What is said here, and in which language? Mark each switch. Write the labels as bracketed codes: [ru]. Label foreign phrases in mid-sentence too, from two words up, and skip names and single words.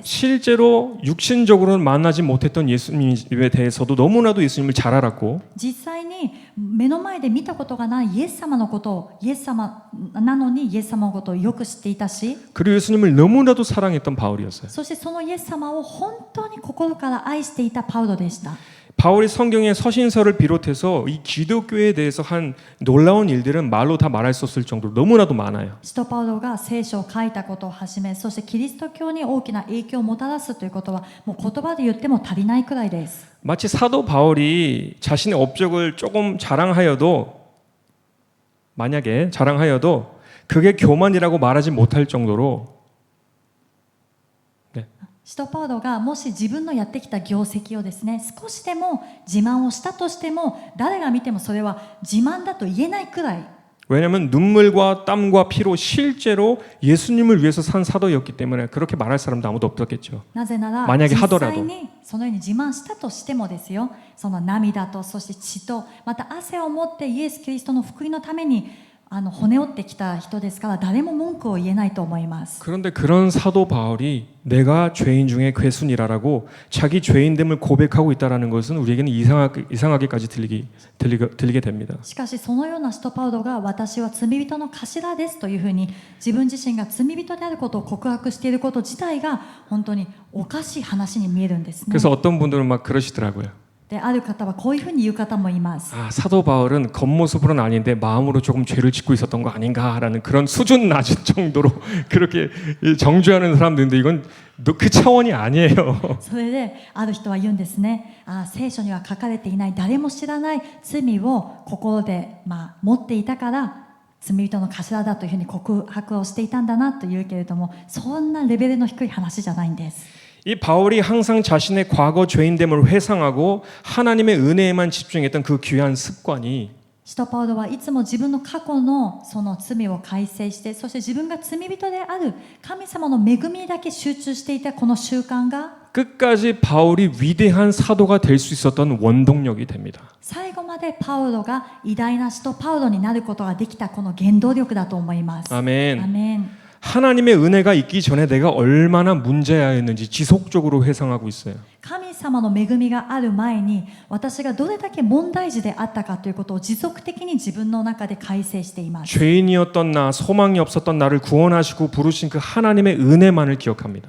[ko] 실제로 육신적으로는 만나지 못했던 예수님에 대해서도 너무나도 예수님을 잘 알았고 [ja] 実際に目の前で見たことがないイエス様のことを、イエス様なのにイエス様のことをよく知っていたし、 [ko] 그리고 예수님을 너무나도 사랑했던 바울이었어요. [ja] そしてそのイエス様を本当に心から愛していたパウロでした。 [ko] 바울이 성경의 서신서를 비롯해서 이 기독교에 대해서 한 놀라운 일들은 말로 다 말할 수 없을 정도로 너무나도 많아요. [ja] 使徒パウロが聖書を書いたことをはじめ、そしてキリスト教に大きな影響をもたらすということはもう言葉で言っても足りないくらいです。 [ko] 마치 사도 바울이 자신의 업적을 조금 만약에 자랑하여도 그게 교만이라고 말하지 못할 정도로 [ja] 使徒パウロがもし自分のやってきた業績をですね、少しでも自慢をしたとしても、誰が見てもそれは自慢だと言えないくらい。 [ko] 왜냐하면 눈물과 땀과 피로 실제로 예수님을 위해서 산 사도였기 때문에 그렇게 말할 사람도 아무도 없었겠죠. [ja] なぜなら [ko] 만약에 [ja] 実 [ko] 하더라도 [ja] 際にそのように自慢したとしてもですよ、その涙とそして血とまた汗を持ってイエス・キリストの福音のために骨折ってきた人ですから、誰も文句を言えないと思います。 [ko] 그런데 그런 사도 바울이 내가 죄인 중에 괴순이라라고 자기 죄인됨을 고백하고 있다라는 것은 우리에게는 이상하게까지 들리게 됩니다. [ja] しかしそのような使徒パウロが私は罪人の頭ですというふうに自分自身が罪人であることを告白していること自体が本当におかしい話に見えるんですね。 [ko] 그래서 어떤 분들은 막 그러시더라고요. [ja] である方はこういうふうに言う方もいます。 [ko] 아, 사도 바울은 겉모습으로는 아닌데 마음으로 조금 죄를 짓고 있었던 거 아닌가라는 그런 수준 낮은 정도로 그렇게 정죄하는 사람들인데 이건 그 차원이 아니에요. [ja] それである人は言うんですね。聖書には書かれていない誰も知らない罪を心で、持っていたから罪人の頭だというふうに告白をしていたんだなと言うけれども、そんなレベルの低い話じゃないんです。 [ko] 이 바울이 항상 자신의 과거 죄인됨을 회상하고 하나님의 은혜에만 집중했던 그 귀한 습관이 [ja] 使徒パウロはいつも自分の過去のその罪を改正して、そして自分が罪人である神様の恵みにだけ集中していたこの習慣が [ko] 끝까지 바울이 위대한 사도가 될 수 있었던 원동력이 됩니다. [ja] 最後までパウロが偉大な使徒パウロになることができたこの原動力だと思います。 [ko] 아멘. [ja] アメン。 [ko] 하나님의 은혜가 있기 전에 내가 얼마나 문제였는지 지속적으로 회상하고 있어요. [ja] 神様の恵みがある前に私がどれだけ問題児であったかということを持続的に自分の中で改正しています。 [ko] 죄인이었던 나, 소망이 없었던 나를 구원하시고 부르신 그 하나님의 은혜만을 기억합니다.